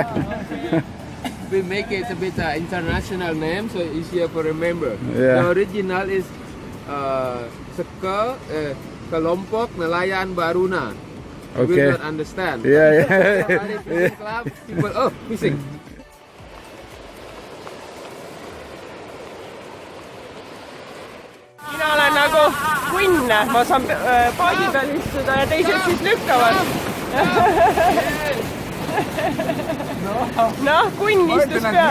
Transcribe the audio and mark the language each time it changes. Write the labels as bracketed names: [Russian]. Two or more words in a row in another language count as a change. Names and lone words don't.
[English] we make it a bit international name, so easier to remember. Yeah. The original is Seka Kelompok Nelayan Baruna. You Okay. will not understand. Yeah, yeah. Bali Fishing Club, people, oh, fishing. [Estonian] Mina olen nagu kunn, ma saan paadi peal istuda ja teised siis lükkavad. Noh, kunn istus peal.